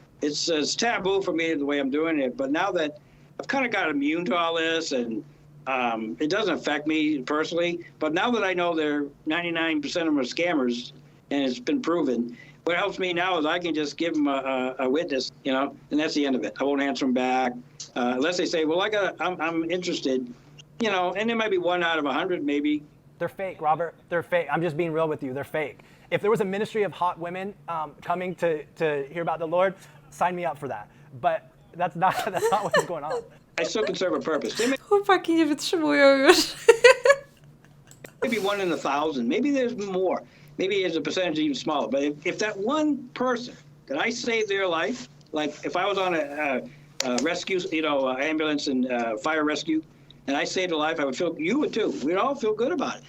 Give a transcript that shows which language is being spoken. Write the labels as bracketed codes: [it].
[en] It's taboo for me the way I'm doing it, but now that I've kind of got immune to all this, and it doesn't affect me personally, but now that I know 99% of them are scammers, and it's been proven, what helps me now is I can just give them a witness, you know, and that's the end of it. I won't answer them back unless they say, well, I'm interested, you know, and there might be 1 out of 100 maybe. They're fake, Robert. They're fake. I'm just being real with you. They're fake. If there was a ministry of hot women coming to hear about the Lord, sign me up for that. But that's not what's going on. I still can serve a purpose. [pl] Chłopaki nie wytrzymują już. [en] Maybe 1 in 1,000. Maybe there's more. maybe as a percentage even smaller. But if that one person that I saved their life, like if I was on a rescue, ambulance and fire rescue, and I saved a life, I would feel, you would too. We'd all feel good about it.